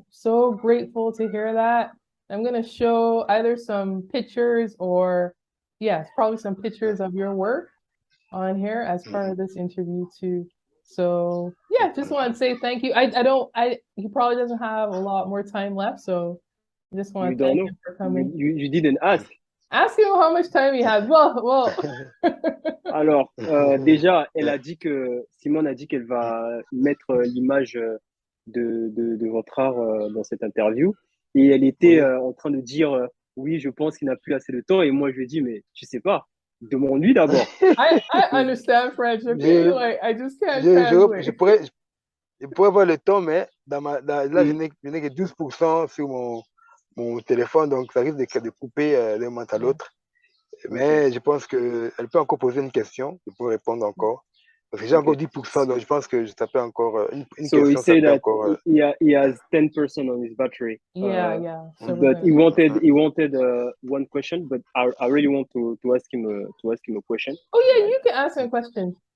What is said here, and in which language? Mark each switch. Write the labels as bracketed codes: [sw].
[en] So grateful to hear that. I'm going to show either some pictures or, yes, probably some pictures of your work on here as part of this interview too. So yeah, just want to say thank you. He probably doesn't have a lot more time left, so I just want to thank you for coming. You didn't ask. Ask him how much time he has. Well. [fr] Alors, déjà, Simone a dit qu'elle va mettre l'image de votre art dans cette interview. Et elle était en train de dire, oui, je pense qu'il n'a plus assez de temps. Et moi, je lui ai dit, mais tu sais pas, demande-lui d'abord. [en] I understand French, okay? Like, I just can't translate. [fr] Je pourrais avoir le temps, mais là, je n'ai que 12% sur mon téléphone, donc ça risque de couper d'un moment à l'autre. Mais je pense qu'elle peut encore poser une question, je peux répondre encore. Parce que j'ai encore 10%, donc je pense que ça peut encore une question. [en] So he said that he has 10% on his battery. Yeah. So but he wanted one question, but I really want to ask him a question. Oh yeah, you can ask him a question.